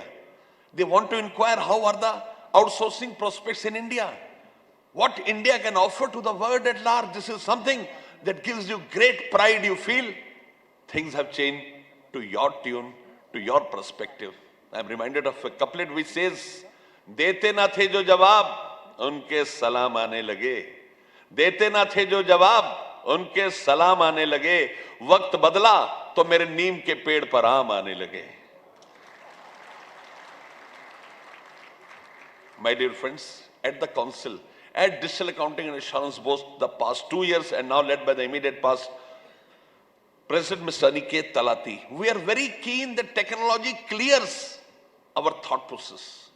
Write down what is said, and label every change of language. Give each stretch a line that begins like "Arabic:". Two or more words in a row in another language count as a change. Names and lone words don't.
English: They want to inquire how are the outsourcing prospects in India. What India can offer to the world at large. This is something that gives you great pride. You feel things have changed to your tune, to your perspective. I'm reminded of a couplet which says,
Urdu: دیتے نہ تھے جو جواب، ان کے سلام آنے لگے. دیتے نہ تھے جو جواب، ان کے سلام آنے لگے. وقت بدلا، تو میرے نیم کے پیڑ پر آم آنے لگے.
English: My dear friends, at the council, at Digital Accounting and Assurance both the past 2 years and now led by the immediate past President Mr. Aniket Talati, we are very keen that technology clears our thought process.